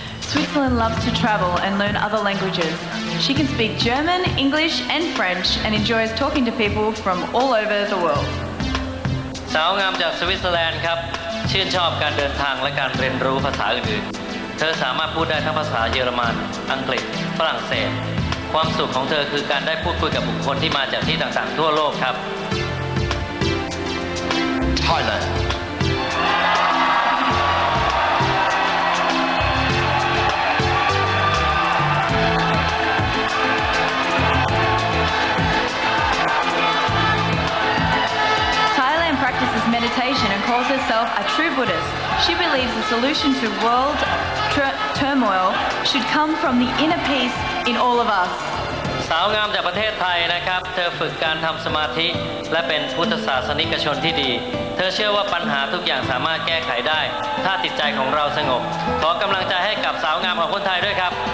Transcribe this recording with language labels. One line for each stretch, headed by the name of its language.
English: Switzerland loves to travel and learn other languages. She can speak German, English, and French and enjoys talking to people from all over the world.
Thai: สาวงามจากสวิตเซอร์แลนด์ครับ ชื่นชอบการเดินทางและการเรียนรู้ภาษาอื่นๆ เธอสามารถพูดได้ทั้งภาษาเยอรมัน อังกฤษ ฝรั่งเศส ความสุขของเธอคือการได้พูดคุยกับบุคคลที่มาจากที่ต่างๆ ทั่วโลกครับ
English: Thailand. Thailand practices meditation and calls herself a a true Buddhist. She believes the solution to world turmoil should come from the inner peace in all of us.
Thai: สาวงามจากประเทศไทยนะครับเธอฝึกการทำสมาธิและเป็นพุทธศาสนิกชนที่ดีเธอเชื่อว่าปัญหาทุกอย่างสามารถแก้ไขได้ถ้าจิตใจของเราสงบขอกำลังใจให้กับสาวงามของคนไทยด้วยครับ